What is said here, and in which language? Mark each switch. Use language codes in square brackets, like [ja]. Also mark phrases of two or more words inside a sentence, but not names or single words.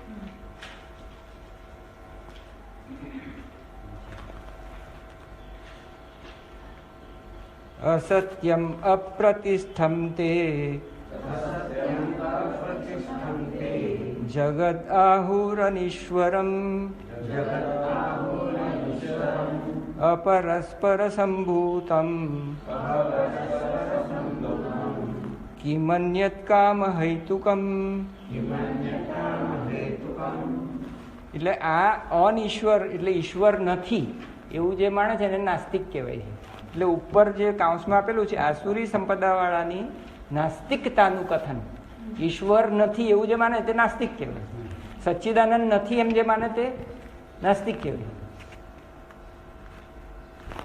[sa] असत्यम अप्रतिष्ठम ते जगद आहुरनीश्वरम अपरस्पर संभूतम किमन्यत काम हेतुकम. [gu] એટલે આ અનઈશ્વર એટલે ઈશ્વર નથી એવું જે માણે છે એને નાસ્તિક કહેવાય છે. એટલે ઉપર જે કાઉન્સમાં આપેલું છે આસુરી સંપદાવાળાની નાસ્તિકતાનું કથન. ઈશ્વર નથી એવું જે માને તે નાસ્તિક કહેવાય. સચ્ચિદાનંદ નથી એમ જે માને તે નાસ્તિક કહેવાય.